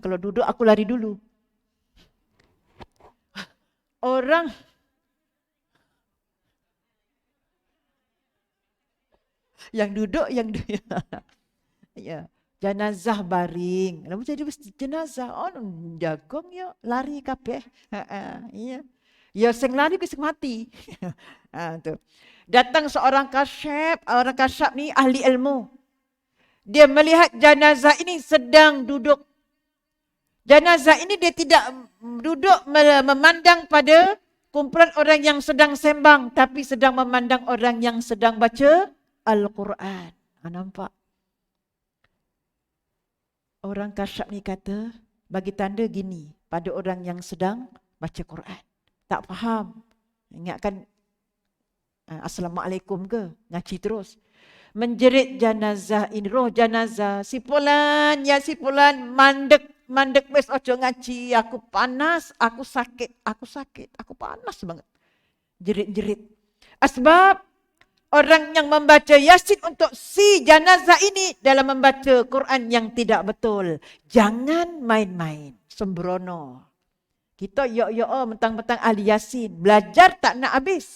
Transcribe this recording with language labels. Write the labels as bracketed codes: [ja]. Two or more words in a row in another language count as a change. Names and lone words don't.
[ms] Kalau duduk aku lari dulu. Orang yang duduk ya, jenazah baring. Lalu jadi jenazah jagong ya lari kabeh. Ya. [jv] Ya sing lari ke sing mati. [ms] Tu. Datang seorang kasyaf, orang kasyaf ni ahli ilmu. Dia melihat jenazah ini sedang duduk. Jenazah ini dia tidak duduk memandang pada kumpulan orang yang sedang sembang, tapi sedang memandang orang yang sedang baca Al-Quran. Nampak? Orang kasyaf ni kata, bagi tanda gini pada orang yang sedang baca Quran. Tak faham. Ingatkan Assalamualaikum ke? Ngaji terus. Menjerit jenazah ini, roh jenazah. [jv] Si Fulan, ya si Fulan, mandek wes ojo ngaji. [ms] Aku panas, aku sakit, aku panas banget. Jerit-jerit. Asbab orang yang membaca Yasin untuk si jenazah ini dalam membaca Quran yang tidak betul. Jangan main-main, sembrono. Kita mentang-mentang ahli Yasin. Belajar tak nak habis.